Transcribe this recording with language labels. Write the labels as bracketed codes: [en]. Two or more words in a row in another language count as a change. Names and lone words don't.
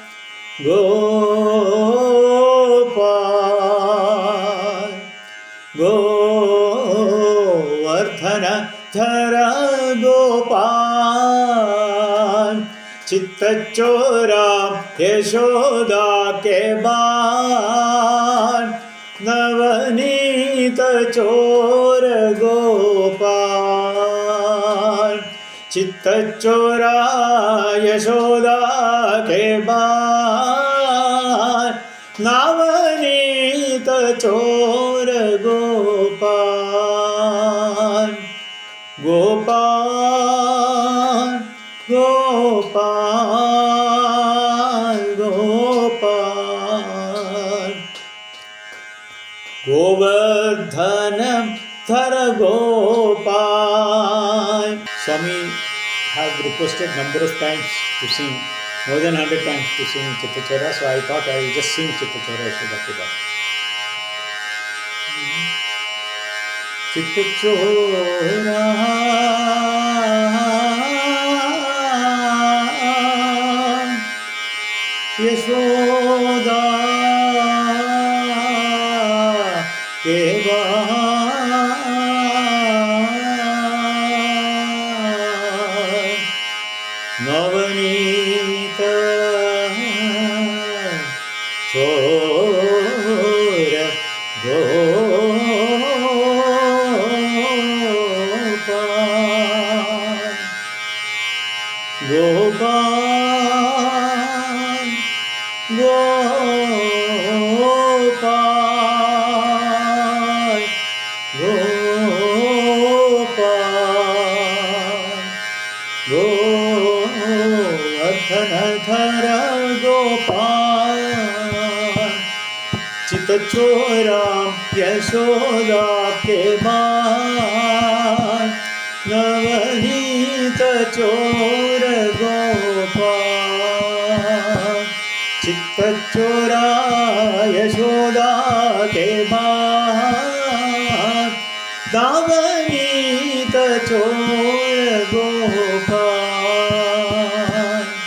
[hi] गोपाल, गोवर्धन धर गोपाल, चित्तचोर यशोदा के बाल नवनीत चोर गोपाल चित्तचोर यशोदा के बाल नवनीत चोर गोपाल गोपाल गोपाल गोपाल गोवर्धनम थरा गोपाल. [en] Swami have requested number of times to sing, more than 100 times to sing Chittachora, so I thought I will just sing [hi] चित्तचोर यशोदा के बाल. चित्तचोर यशोदा के बाल नवनीत चोर गोपाल गोपाल गोपाल गोपाल गोवर्धन धर गोपाल चित्तचोर यशोदा के बाल नवनीत चोर गोपाल चित्तचोरा यशोदा के बाद दावनीत चोर गोपाल